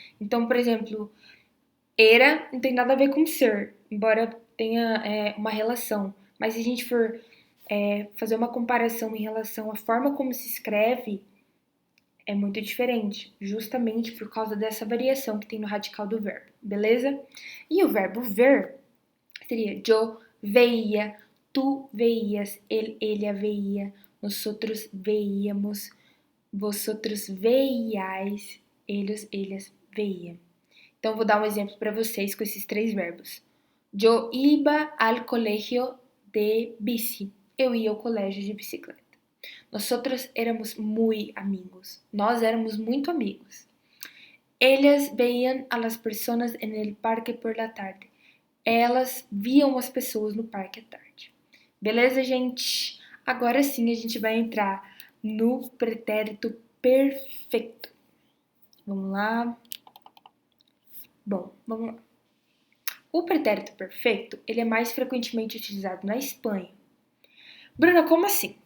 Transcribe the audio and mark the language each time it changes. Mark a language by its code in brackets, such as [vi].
[pt] Então, por exemplo, era não tem nada a ver com ser, embora tenha uma relação. Mas se a gente for fazer uma comparação em relação à forma como se escreve, é muito diferente, justamente por causa dessa variação que tem no radical do verbo, beleza? E o verbo ver seria [es] yo veía, tu veías, él, ella veía, nosotros veíamos, vosotros veíais, ellos, ellas veían. [pt] Então, vou dar um exemplo para vocês com esses 3 verbos. [es] Yo iba al colegio de bici. [pt] Eu ia ao colégio de bicicleta. [es] Nosotros éramos muy amigos. [pt] Nós éramos muito amigos. [es] Ellas veían a las personas en el parque por la tarde. [pt] Elas viam as pessoas no parque à tarde. Beleza, gente? Agora sim a gente vai entrar no pretérito perfeito. Vamos lá. Bom, vamos lá. O pretérito perfeito, ele é mais frequentemente utilizado na Espanha. Bruna, como assim?